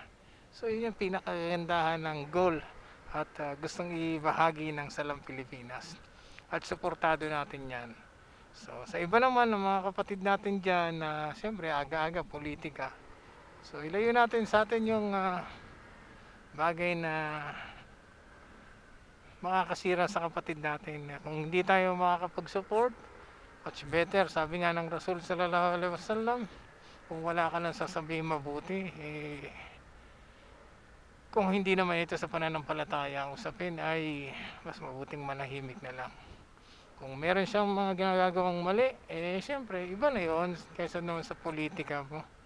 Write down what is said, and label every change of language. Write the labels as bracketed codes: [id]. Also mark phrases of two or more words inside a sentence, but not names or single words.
[tl] So yun yung pinakagandahan ng goal at gustong ibahagi ng Salam Pilipinas, at suportado natin yan. So sa iba naman ng mga kapatid natin dyan na siyempre aga-aga politika, so ilayo natin sa atin yung bagay na makakasira sa kapatid natin. Kung hindi tayo makakapag-support, [en] much better. [tl] Sabi nga ng Rasul [ar] صلى الله عليه وسلم, [tl] kung wala ka nang sasabihin mabuti, kung hindi naman ito sa pananampalataya ang usapin, ay mas mabuting manahimik na lang. Kung meron siyang mga ginagawang mali, siyempre, iba na yon kaysa naman sa politika mo.